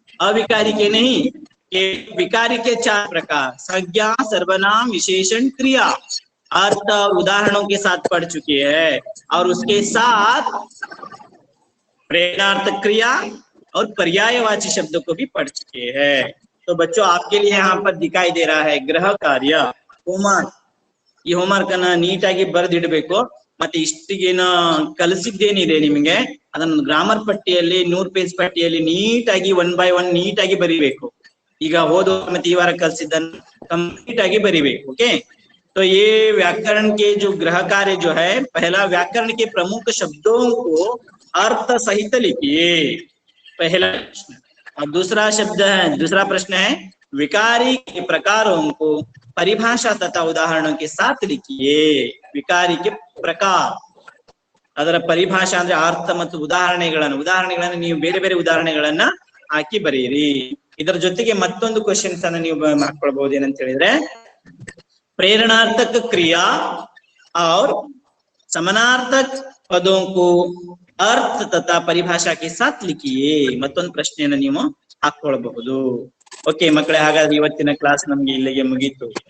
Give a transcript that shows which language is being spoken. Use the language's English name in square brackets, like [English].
[Hindi] अविकारी के नहीं, के विकारी के 4 प्रकार, संज्ञा, सर्वनाम, विशेषण, क्रिया, अर्थ और उदाहरणों के साथ पढ़ चुके हैं। और उसके साथ प्रेरणार्थक क्रिया और पर्यायवाची शब्दों को भी पढ़ चुके हैं। तो बच्चों, आपके लिए यहाँ पर दिखाई दे रहा है गृह कार्य, होमवर्क। [Kannada] ಈ ಹೋಮ್ವರ್ಕ್ ಅನ್ನ ನೀಟಾಗಿ ಬರೆದಿಡಬೇಕು। ಮತ್ತೆ ಇಷ್ಟಿಗೇನ ಕಲಿಸಿದ್ದೇನಿದೆ ನಿಮಗೆ ಅದನ್ನು ಗ್ರಾಮರ್ ಪಟ್ಟಿಯಲ್ಲಿ 100 ಪೇಜ್ ಪಟ್ಟಿಯಲ್ಲಿ ನೀಟಾಗಿ 1 by 1 ನೀಟಾಗಿ ಬರಿಬೇಕು. ಈಗ ಓದೋ ಮತ್ತೆ ಈ ವಾರ ಕಲಿಸಿದ್ದನ್ನು ಕಂಪ್ಲೀಟ್ ಆಗಿ ಬರಿಬೇಕು. [Hindi] ओके, तो ये व्याकरण के जो गृह कार्य जो है, पहला व्याकरण के प्रमुख शब्दों को अर्थ सहित लिखिए, पहला प्रश्न। और दूसरा प्रश्न है विकारी के प्रकारों को परिभाषा तथा उदाहरणों के साथ लिखिए। विकारी के प्रकार, [Kannada] ಅದರ ಪರಿಭಾಷಾ ಅಂದ್ರೆ ಅರ್ಥ ಮತ್ತು ಉದಾಹರಣೆಗಳನ್ನು ನೀವು ಬೇರೆ ಬೇರೆ ಉದಾಹರಣೆಗಳನ್ನ ಹಾಕಿ ಬರೆಯಿರಿ. ಇದರ ಜೊತೆಗೆ ಮತ್ತೊಂದು ಕ್ವೆಶ್ಚನ್ಸ್ ಅನ್ನ ನೀವು ಮಾಡ್ಕೊಳ್ಬಹುದು. ಏನಂತ ಹೇಳಿದ್ರೆ [Hindi] प्रेरणार्थक क्रिया और समानार्थक पदों को अर्थ तथा परिभाषा के साथ लिखिए. [Kannada] ಮತ್ತೊಂದು ಪ್ರಶ್ನೆಯನ್ನು ನೀವು ಹಾಕೊಳ್ಳಬಹುದು. ಓಕೆ ಮಕ್ಕಳೇ, ಹಾಗಾದ್ರೆ ಇವತ್ತಿನ ಕ್ಲಾಸ್ ನಮ್ಗೆ ಇಲ್ಲಿಗೆ ಮುಗೀತು.